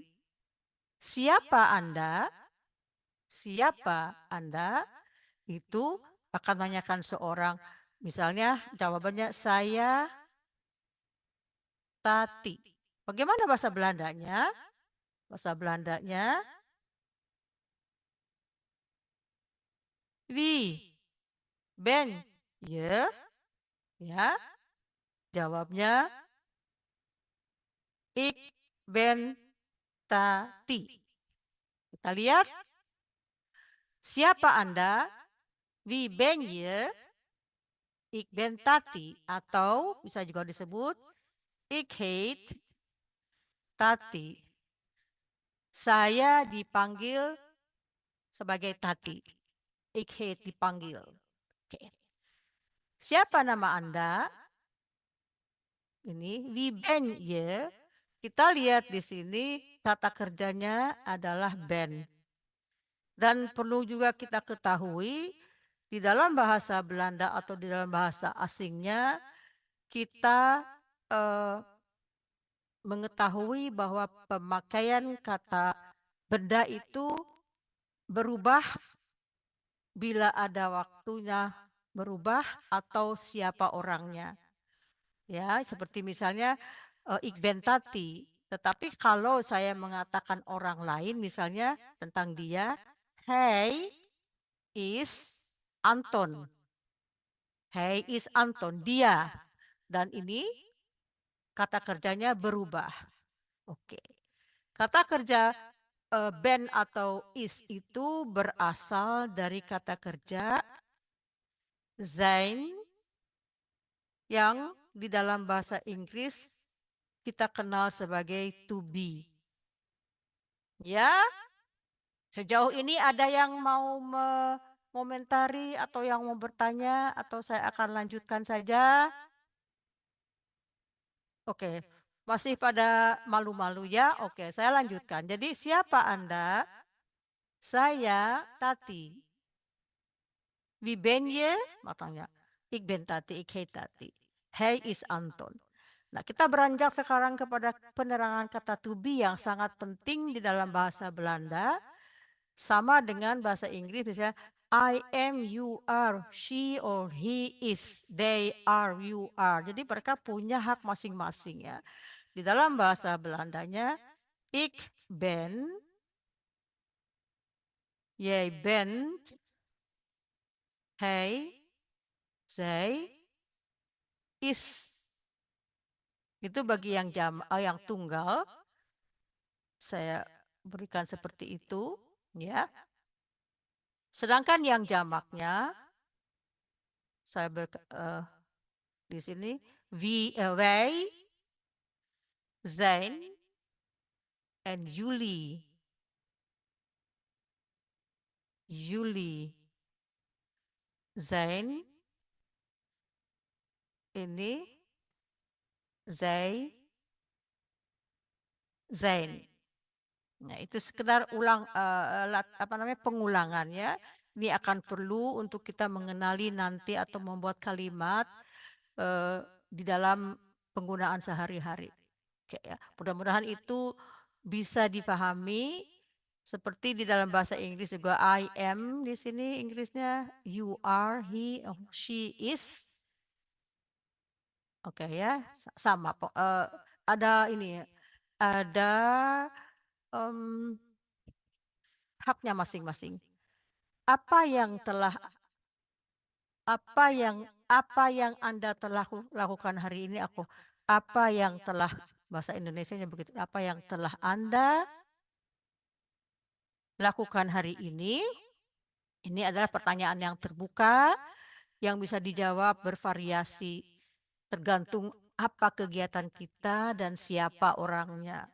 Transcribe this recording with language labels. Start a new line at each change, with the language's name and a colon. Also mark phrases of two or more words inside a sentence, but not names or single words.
Indonesian: Siapa Anda? Siapa Anda? Itu akan menanyakan seorang, misalnya jawabannya saya Tati. Bagaimana bahasa Belandanya? Bahasa Belandanya
Dutch: wie ben je?
Indonesian: Ya. Jawabnya
Dutch: ik ben Tati.
Indonesian: Kita lihat. Siapa Anda?
Dutch: Wie ben je? Ik ben Tati.
Indonesian: Atau bisa juga disebut
Dutch: ik heet Tati.
Indonesian: Saya dipanggil sebagai Tati.
Dutch: ik heet
Indonesian: dipanggil. Oke. Siapa nama Anda? Ini
Dutch: wie ben je.
Indonesian: Kita lihat di sini kata kerjanya adalah ben. Dan perlu juga kita ketahui di dalam bahasa Belanda atau di dalam bahasa asingnya kita mengetahui bahwa pemakaian kata benda itu berubah bila ada waktunya berubah atau siapa orangnya. Ya, seperti misalnya
Dutch: ik ben tati.
Indonesian: Tetapi kalau saya mengatakan orang lain misalnya tentang dia,
Dutch: hey is Anton. Hey is Anton,
Indonesian: dia. Dan ini kata kerjanya berubah. Oke. Kata kerja ben atau is itu berasal dari kata kerja zijn yang di dalam bahasa Inggris kita kenal sebagai
English: to be.
Indonesian: Ya, sejauh ini ada yang mau mengomentari atau yang mau bertanya atau saya akan lanjutkan saja? Oke, masih pada malu-malu ya? Oke, saya lanjutkan. Jadi siapa Anda? Saya Tati.
Dutch: Wie ben je? Matanya. Ik ben Tati, ik heet Tati. Hij is Anton.
Indonesian: Nah, kita beranjak sekarang kepada penerangan kata
English: to be
Indonesian: yang sangat penting di dalam bahasa Belanda. Sama dengan bahasa Inggris misalnya
English: I am, you are, she or he is, they are, you are.
Indonesian: Jadi mereka punya hak masing-masing ya. Di dalam bahasa Belandanya
Dutch: ik ben, jij bent, hij, zij, is.
Indonesian: Itu bagi yang yang tunggal. Saya berikan seperti itu, ya. Sedangkan yang jamaknya saya di sini
Dutch: wij zijn
Indonesian: and jullie.
Dutch: Jullie zijn ini zij zijn.
Indonesian: Nah, itu sekedar pengulangan ya. Ini akan perlu untuk kita mengenali nanti atau membuat kalimat di dalam penggunaan sehari-hari. Oke ya. Mudah-mudahan itu bisa dipahami seperti di dalam bahasa Inggris juga
English: I am
Indonesian: di sini Inggrisnya
English: you are, he, she is.
Indonesian: Oke ya, sama. Ada ini ada haknya masing-masing. Apa yang Anda telah lakukan hari ini apa yang telah bahasa Indonesianya begitu, apa yang telah Anda lakukan hari ini adalah pertanyaan yang terbuka yang bisa dijawab bervariasi tergantung apa kegiatan kita dan siapa orangnya.